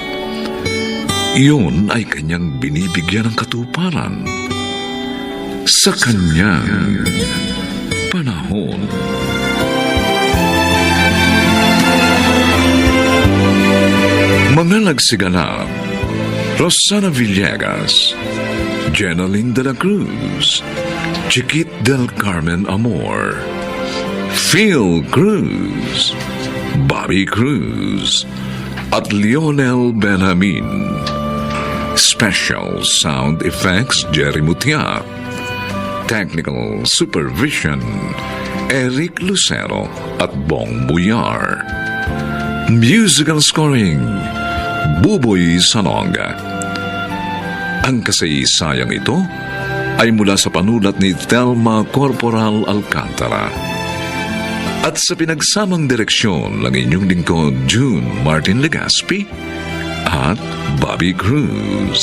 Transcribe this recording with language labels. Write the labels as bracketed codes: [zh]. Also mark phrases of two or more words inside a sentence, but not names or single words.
[tl] Iyon ay kanyang binibigyan ng katuparan sa kanyang panahon. Mga nagsiganap: Rosana Villegas, Jenaline de la Cruz, Chiquit del Carmen Amor, Phil Cruz, Bobby Cruz, at Lionel Benjamin. [en] Special Sound Effects Jerry Mutiat. Technical Supervision Eric Lucero at Bong Buyar. Musical Scoring Buboy Sanonga. [tl] Ang kasaysayang ito ay mula sa panulat ni Thelma Corporal Alcantara at sa pinagsamang direksyon ng inyong lingkod June Martin Legaspi at Bobby Cruz.